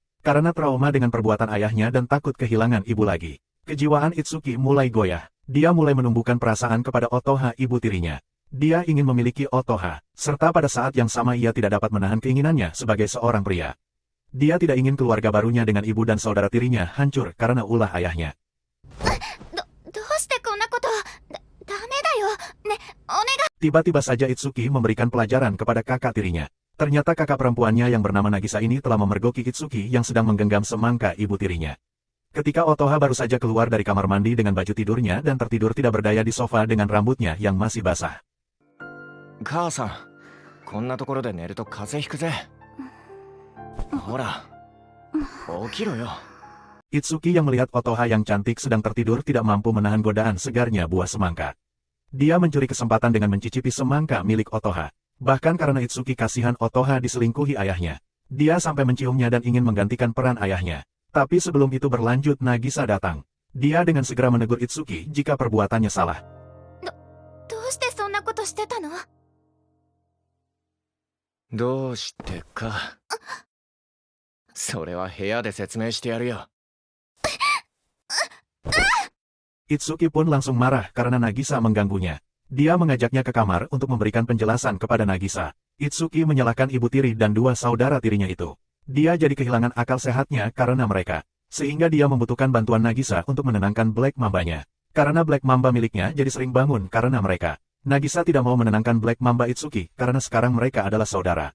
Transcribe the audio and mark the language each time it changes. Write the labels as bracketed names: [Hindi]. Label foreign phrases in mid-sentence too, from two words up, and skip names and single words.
[Indonesian] Karena trauma dengan perbuatan ayahnya dan takut kehilangan ibu lagi. Kejiwaan Itsuki mulai goyah. Dia mulai menumbuhkan perasaan kepada Otoha ibu tirinya. Dia ingin memiliki Otoha, serta pada saat yang sama ia tidak dapat menahan keinginannya sebagai seorang pria. Dia tidak ingin keluarga barunya dengan ibu dan saudara tirinya hancur karena ulah ayahnya. [Japanese] どうしてこんなこと。ダメだよ。ね、お願い。 [Indonesian] Tiba-tiba saja Itsuki memberikan pelajaran kepada kakak tirinya. Ternyata kakak perempuannya yang bernama Nagisa ini telah memergoki Itsuki yang sedang menggenggam semangka ibu tirinya. Ketika Otoha baru saja keluar dari kamar mandi dengan baju tidurnya dan tertidur tidak berdaya di sofa dengan rambutnya yang masih basah. [Japanese] 母さん、こんなところで寝ると風邪ひくぜ。ほら、起きろよ。 [Indonesian] Itsuki yang melihat Otoha yang cantik sedang tertidur tidak mampu menahan godaan segarnya buah semangka. Dia mencuri kesempatan dengan mencicipi semangka milik Otoha. Bahkan karena Itsuki kasihan Otoha diselingkuhi ayahnya. Dia sampai menciumnya dan ingin menggantikan peran ayahnya. Tapi sebelum itu berlanjut Nagisa datang. Dia dengan segera menegur Itsuki jika perbuatannya salah. [Japanese] どうしてそんなことしてたの。どうしてか。それは部屋で説明してやるよ。 [Indonesian] Itsuki pun langsung marah karena Nagisa mengganggunya. Dia mengajaknya ke kamar untuk memberikan penjelasan kepada Nagisa. Itsuki menyalahkan ibu tiri dan dua saudara tirinya itu. Dia jadi kehilangan akal sehatnya karena mereka. Sehingga dia membutuhkan bantuan Nagisa untuk menenangkan Black Mamba-nya. Karena Black Mamba miliknya jadi sering bangun karena mereka. Nagisa tidak mau menenangkan Black Mamba Itsuki karena sekarang mereka adalah saudara.